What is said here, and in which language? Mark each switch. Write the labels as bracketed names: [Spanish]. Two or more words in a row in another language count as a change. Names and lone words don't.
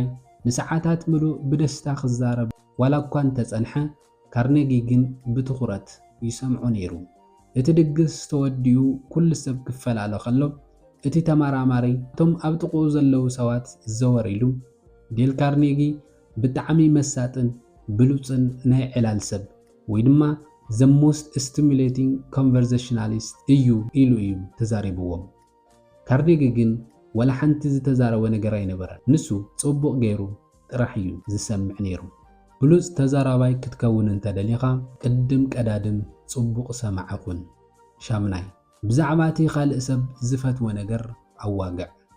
[Tigrinya] ንሰዓታት ምሉእ ብደስታ ክዛረብ ዋላ እኳ እንተጸንሐ ካርኔጊ ግን ብትኹረት ይሰምዖ ነይሩ። እቲ ድግስ ተወዲኡ ኩሉ ሰብ ክፈላለ ከሎ እቲ ተመራማሪ እቶም ኣብ ጥቕኡ ዘለዉ ሰባት ዘወር ኢሉ ዴል ካርኔጊ ብጣዕሚ መሳጥን ብሉፅን ናይ ዕላል ሰብ ወይ ድማ [English] the most stimulating conversationalist [Tigrinya] እዩ ኢሉ እዩ ተዛሪብዎም። ካርኔጊ ግን ወላ ሓንቲ ዝተዛረበ ነገር ኣይነበረን። ንሱ ጽቡቕ ገይሩ ጥራሕ እዩ ዝሰምዕ ነይሩ። ብሉፅ ተዛራባይ ክትከውን እንተደሊኻ ቅድም ቀዳድም ጽቡቕ ሰማዕ ኩን። ሻምናይ ብዛዕባ እቲ ካልእ ሰብ ዝፈትዎ ነገር ኣዋግዕ።